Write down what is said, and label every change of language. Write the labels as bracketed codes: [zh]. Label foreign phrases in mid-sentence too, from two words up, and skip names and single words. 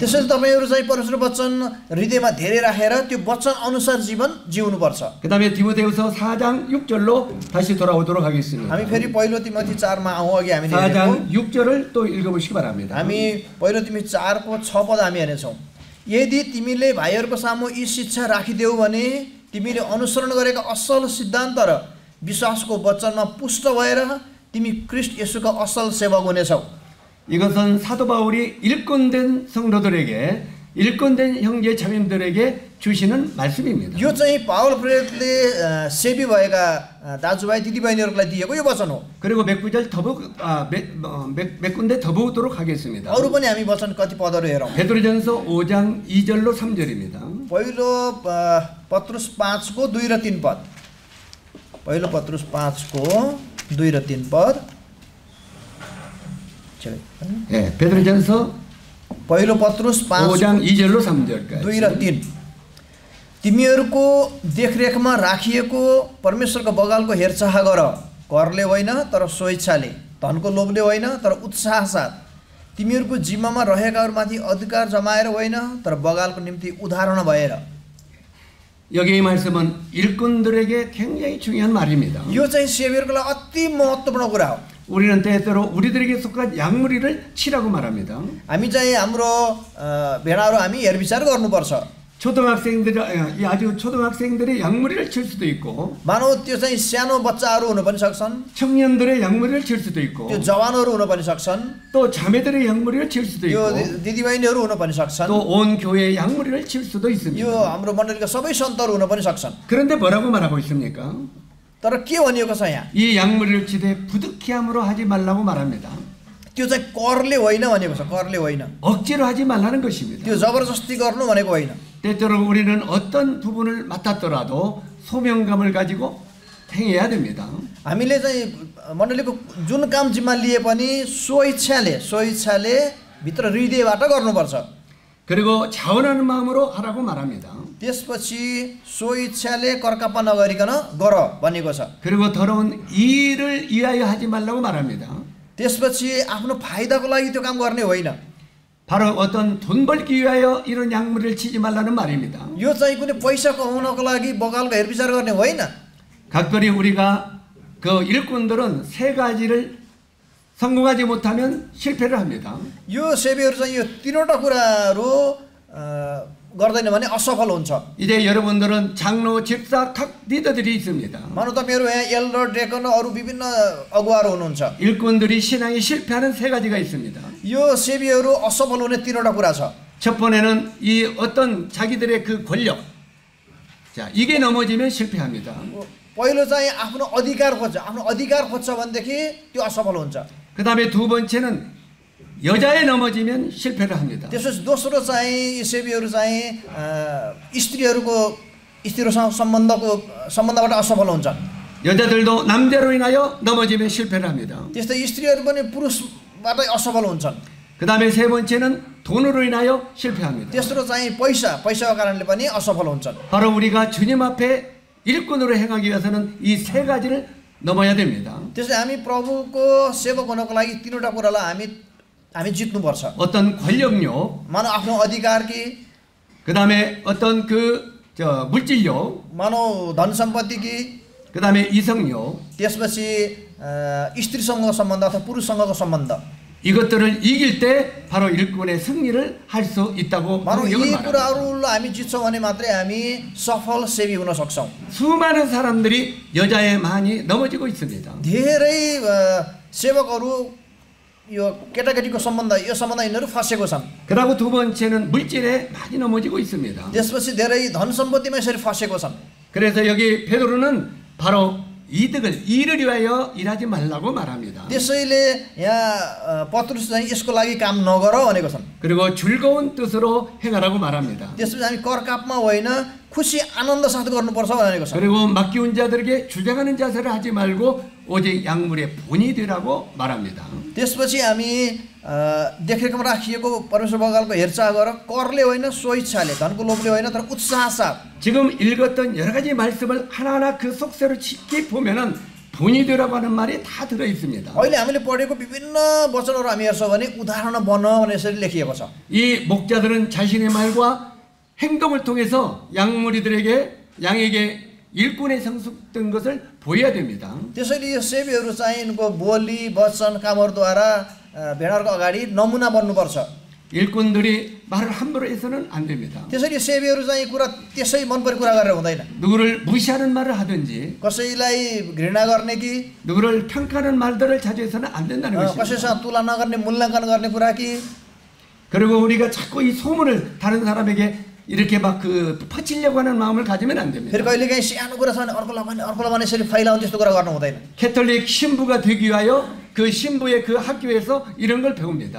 [ne] त्यसैले तपाईहरु चाहिँ परमेश्वर वचन हृदयमा धेरै राखेर त्यो वचन अनुसार जीवन जिउनुपर्छ। [ko] 그다음에 디모데후서 4장 6절로 다시 돌아오도록 하겠습니다. [ne] हामी फेरि पहिलो तिमोथी 4मा आउँ। अघि हामीले [ko] 4장 6절을 또 읽어보시기 바랍니다. [ne] हामी पहिलो तिमोथी 4को 6 पद हामी हेर्नेछौँ। यदि तिमीले भाइहरूको सामु यी शिक्षा राखिदेऊ भने तिमीले अनुसरण गरेका असल सिद्धान्त र विश्वासको वचनमा पुष्ट भएर तिमी ख्रीष्ट येशूका असल सेवक हुनेछौ। [ko] 이것은 사도 바울이 일꾼된 성도들에게, 일꾼된 형제 자매들에게 주시는 말씀입니다. [ne] यो चाहिँ पावल प्रेरितले सेवी भएका दाजुभाइ दिदीबहिनीहरूलाई दिएको यो वचन हो। [ko] 그리고 몇 구절 몇 군데 더 보도록 하겠습니다. [ne] अरु पनि हामी वचन कति पदहरू हेरौँ। [ko] 베드로전서 5장 2절로 3절입니다. [ne] पहिलो पत्रुस 5को 2 र 3 पद। पहिलो पत्रुस 5को 2 र 3 पद। [ko] 예, 베드로전서 [ne] पहिलो पत्रुस [ko] 5장 2절로 3절까지. [ne] 2 र 3। तिमीहरूको देखरेखमा राखिएको परमेश्वरको बगालको हेरचाह गर, करले होइन तर स्वेच्छाले, धनको लोभले होइन तर उत्साह साथ, तिमीहरूको जिम्मामा रहेकाहरूमाथि अधिकार जमाएर होइन तर बगालको निम्ति उदाहरण भएर। [ko] 여기 이 말씀은 일꾼들에게 굉장히 중요한 말입니다. [ne] यो चाहिँ सेवकको लागि अति महत्त्वपूर्ण कुरा हो। [ko] 우리는 때때로 우리들에게 속한 양무리를 치라고 말합니다. [ne] हामी चाहिँ हाम्रो भेडाहरू हामी हेरविचार गर्नुपर्छ। [ko] 초등학생들이 아주 초등학생들의 양무리를 칠 수도 있고, [ne] मानव त्यो चाहिँ सानो बच्चाहरू हुन पनि सक्छन्, [ko] 청년들의 양무리를 칠 수도 있고, [ne] त्यो जवानहरू हुन पनि सक्छन्, [ko] 또 자매들의 양무리를 칠 수도 [ne] यो [ko] 있고, [ne] दिदीबहिनीहरू हुन पनि सक्छन्, [ko] 또 온 교회의 양무리를 칠 수도 [ne] यो [ko] 있습니다. [ne] हाम्रो मण्डलीका सबै सन्तहरू हुन पनि सक्छन्। [ko] 그런데 뭐라고 말하고 있습니까? [ne] तर के भनिएको छ यहाँ? [ko] 이 양무리를 치되 부득이함으로 하지 말라고 말합니다. [ne] त्यो चाहिँ करले होइन भनेको छ, करले होइन। [ko] 억지로 하지 말라는 것입니다. [ne] त्यो जबरजस्ती गर्नु भनेको होइन। [ko] 때때로 우리는 어떤 부분을 맡았더라도 소명감을 가지고 행해야 됩니다. [ne] हामीले चाहिँ मण्डलीको जुन काम जिम्मा लिए पनि स्वेच्छाले भित्र हृदयबाट गर्नुपर्छ। [ko] 그리고 자원하는 마음으로 하라고 말합니다. [ne] त्यसपछि स्वेच्छाले करकापा नगरिकन गर भनेको छ। [ko] 그리고 더러운 일을 위하여 하지 말라고 말합니다. [ne] त्यसपछि आफ्नो फाइदाको लागि त्यो काम गर्ने होइन। [ko] 바로 어떤 돈 벌기 위하여 이런 양무리를 치지 말라는 말입니다. [ne] यो चाहिँ कुनै पैसा कमाउनको लागि बगालको हेरविचार गर्ने होइन। [ko] 각별히 우리가 그 일꾼들은 세 가지를 성공하지 못하면 실패를 합니다. [ne] यो सेवीहरू चाहिँ यो तीनवटा कुराहरू गर्दैन भने असफल हुन्छ। [ko] 이제 여러분들은 장로, 집사, 각 리더들이 있습니다. [ne] मानव तपाईँहरू यहाँ एल्डर, डेकन अरू विभिन्न अगुवाहरू हुनुहुन्छ। [ko] 일꾼들이 신앙이 실패하는 세 가지가 있습니다. [ne] यो सेवीहरू असफल हुने तीनवटा कुरा छ। [ko] 첫 번째는 이 어떤 자기들의 그 권력, 자 이게 넘어지면 실패합니다. [ne] पहिलो चाहिँ आफ्नो अधिकार खोज्छ भनेदेखि त्यो असफल हुन्छ। [ko] 그 다음에 두 번째는 여자에 넘어지면 실패를 합니다. [ne] त्यसपछि दोस्रो चाहिँ यी सेवीहरू चाहिँ स्त्रीहरूसँग सम्बन्धबाट असफल हुन्छ। [ko] 여자들도 남자로 인하여 넘어지면 실패를 합니다. [ne] त्यस्तै स्त्रीहरू पनि पुरुषबाटै असफल हुन्छन्। [ko] 그 다음에 세 번째는 돈으로 인하여 실패합니다. [ne] तेस्रो चाहिँ पैसाको कारणले पनि असफल हुन्छन्। [ko] 바로 우리가 주님 앞에 일꾼으로 행하기 위해서는 이 세 가지를 넘어야 됩니다. [ne] त्यसले हामी प्रभुको सेवक हुनको लागि तीनवटा कुरालाई हामी जित्नुपर्छ। [ko] 어떤 권력욕, [ne] मानव आफ्नो अधिकार कि, [ko] 그 다음에 어떤 물질욕, [ne] मानव धन सम्पत्ति कि, [ko] 그 다음에 이성욕, [ne] त्यसपछि स्त्रीसँगको सम्बन्ध अथवा पुरुषसँगको सम्बन्ध, [ko] 이것들을 이길 때 바로 일꾼의 승리를 할 수 있다고 [ne] मानव [ko] 성경은 [ne] यी [ko] 말합니다. [ne] कुराहरूलाई हामी जित्छौँ भने मात्रै हामी सफल सेवी हुन सक्छौँ। [ko] 수많은 사람들이 여자에 많이 넘어지고 있습니다. [ne] धेरै सेवकहरू यो केटाकेटीको सम्बन्ध यो सम्बन्ध यिनीहरू फसेको छन्। [ko] 그리고 두 번째는 물질에 많이 넘어지고 있습니다. [ne] त्यसपछि धेरै धन सम्पत्तिमा यसरी फसेको छन्। [ko] 그래서 여기 베드로는 바로 일을 위하여 일하지 말라고 말합니다. [ne] त्यसैले यहाँ पत्रुस चाहिँ यसको लागि काम नगर भनेको छन्। [ko] 그리고 즐거운 뜻으로 행하라고 말합니다. [ne] त्यसपछि हामी करकापमा होइन खुसी आनन्द साथ गर्नुपर्छ भनेको छ। [ko] 그리고 맡기운 자들에게 주장하는 자세를 하지 말고 오직 약물의 본이 되라고 말합니다. [ne] त्यसपछि हामी देखरेखमा राखिएको परमेश्वर बगालको हेरचाह गर करले होइन स्वइच्छाले धनको लोभले होइन तर उत्साह साथ। [ko] 지금 읽었던 여러 가지 말씀을 하나하나 그 속세로 깊이 보면은 본이 되라고 하는 말이 다 들어 있습니다. [ne] अहिले हामीले पढेको विभिन्न वचनहरू हामी हेर्छौँ भने उदाहरण बन भने यसरी लेखिएको छ। [ko] 이 목자들은 자신의 말과 행동을 통해서 양에게 일꾼에 성숙된 것을 보여야 됩니다. [ne] त्यसैले यो सेवीहरू चाहिँ यिनको बोली वचन कामहरूद्वारा भेडाहरूको अगाडि नमुना बन्नुपर्छ। [ko] 일꾼들이 말을 함부로 해서는 안 됩니다. [ne] त्यसैले सेवीहरू चाहिँ कुरा त्यसै मन परे कुरा गरेर हुँदैन। [ko] 누구를 무시하는 말을 하든지 [ne] कसैलाई घृणा गर्ने कि [ko] 누구를 평가하는 말들을 자주 해서는 안 된다는 것입니다. [ne] कसैसँग तुलना गर्ने मूल्याङ्कन गर्ने कुरा कि [ko] 그리고 우리가 자꾸 이 소문을 다른 사람에게 이렇게 막 퍼치려고 하는 마음을 가지면 안 됩니다. [ne] फेरि कहिलेकाहीँ सानो कुरा छ भने अर्कोलाई भने यसरी फैलाउने त्यस्तो कुरा गर्नु हुँदैन। [ko] 캐톨릭 신부가 되기 위하여 그 신부의 그 학교에서 이런 걸 배웁니다.